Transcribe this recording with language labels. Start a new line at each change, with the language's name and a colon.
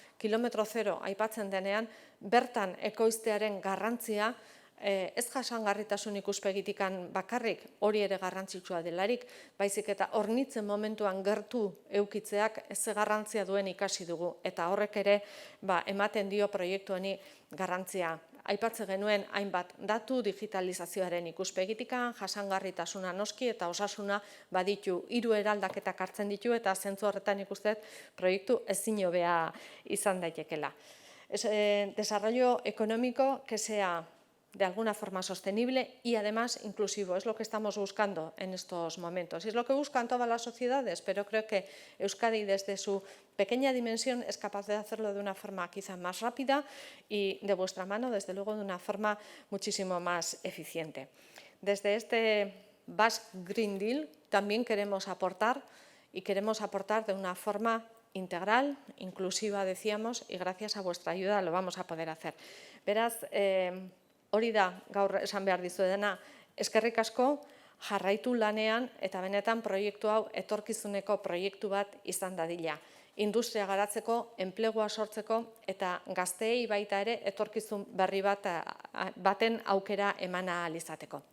Basque: Kilometro zero aipatzen denean, bertan ekoiztearen garrantzia, ez jasangarritasun ikuspegitikan bakarrik, hori ere garrantzitsua delarik, baizik eta hornitzen momentuan gertu eukitzeak ze garrantzia duen ikasi dugu, eta horrek ere ematen dio proiektu honi garrantzia. Aipatze genuen hainbat datu digitalizazioaren ikuspegitikan, jasangarritasuna noski eta osasuna baditu 3 eraldaketak hartzen ditu eta zentzu horretan ikusten proiektu ezin hobea izan daitekela.
Spanish: Desarrollo económico que sea de alguna forma sostenible y además inclusivo. Es lo que estamos buscando en estos momentos. Y es lo que buscan todas las sociedades, pero creo que Euskadi desde su pequeña dimensión es capaz de hacerlo de una forma quizá más rápida y de vuestra mano, desde luego, de una forma muchísimo más eficiente. Desde este Basque Green Deal también queremos aportar de una forma integral, inclusiva, decíamos, y gracias a vuestra ayuda lo vamos a poder hacer.
Basque: Beraz, hori da gaur esan behar dizuedana, eskerrik asko, jarraitu lanean eta benetan proiektu hau etorkizuneko proiektu bat izan dadila. Industria garatzeko, enplegua sortzeko eta gazteei baita ere etorkizun berri baten aukera emana ahal izateko.